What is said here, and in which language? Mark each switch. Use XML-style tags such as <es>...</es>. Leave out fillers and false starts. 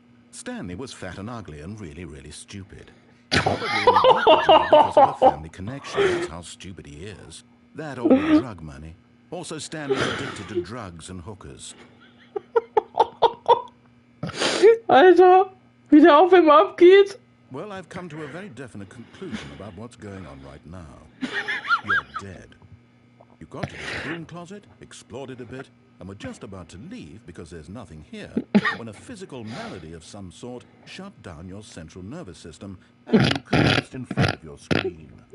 <en>Stanley was fat and ugly and really, really stupid. Probably because of a family connection. That's how stupid he is. That or the drug money. Also, Stanley's addicted to drugs and hookers.</en> <de>Alter, wie der auf ihm abgeht.</de> <en>Well, I've come to a very definite conclusion about what's going on right now. You're dead. You got to this broom closet, explored it a bit, and were just about to leave because there's nothing here, when a physical malady of some sort shut down your central nervous system and you collapsed in front of your screen.</en>